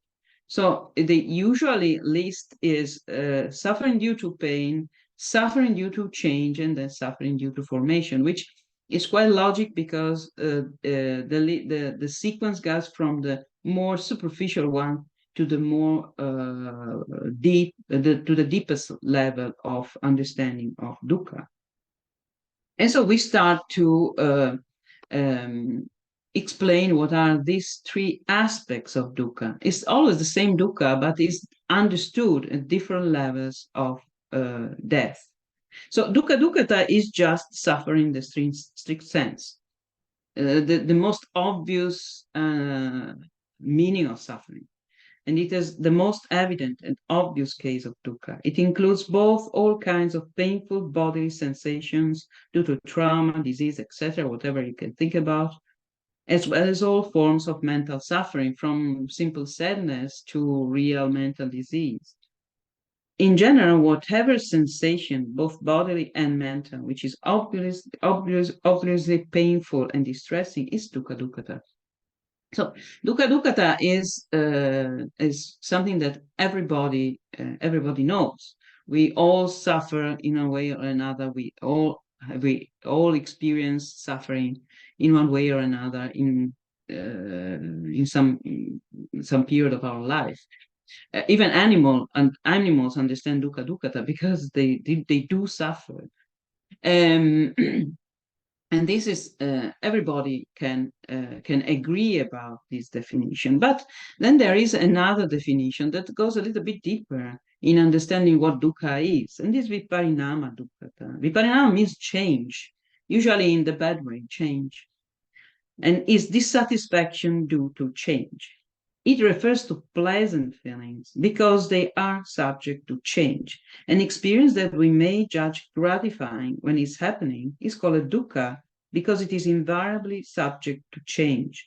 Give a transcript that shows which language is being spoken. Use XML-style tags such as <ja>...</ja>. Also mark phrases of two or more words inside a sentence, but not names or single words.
<en>So the usually list is suffering due to pain, suffering due to change, and then suffering due to formation, which is quite logic because the sequence goes from the more superficial one to the more deep, to the deepest level of understanding of dukkha. And so we start to explain what are these three aspects of dukkha. It's always the same dukkha, but it's understood at different levels of death. So</en> <pi>dukkha dukkhata</pi> <en>is just suffering in the strict sense. The most obvious meaning of suffering. And it is the most evident and obvious case of dukkha. It includes both all kinds of painful bodily sensations due to trauma, disease, etc., whatever you can think about, as well as all forms of mental suffering, from simple sadness to real mental disease. In general, whatever sensation, both bodily and mental, which is obviously painful and distressing, is</en> <pi>dukkha dukkhata.</pi> <en>So</en> <pi>dukkha dukkhata</pi> <en>is something that everybody knows. We all suffer in a way or another. We all experience suffering in one way or another in some period of our life. Even animals understand</en> <pi>dukkha dukkhata</pi> <en>because they do suffer. Um, and this is everybody can agree about this definition, but then there is another definition that goes a little bit deeper in understanding what dukkha is, and this</en> <pi>viparinama dukkhata.</pi> <en>Viparinama means change, usually in the bad way, change, and is dissatisfaction due to change. It refers to pleasant feelings because they are subject to change. An experience that we may judge gratifying when it's happening is called a dukkha because it is invariably subject to change.</en>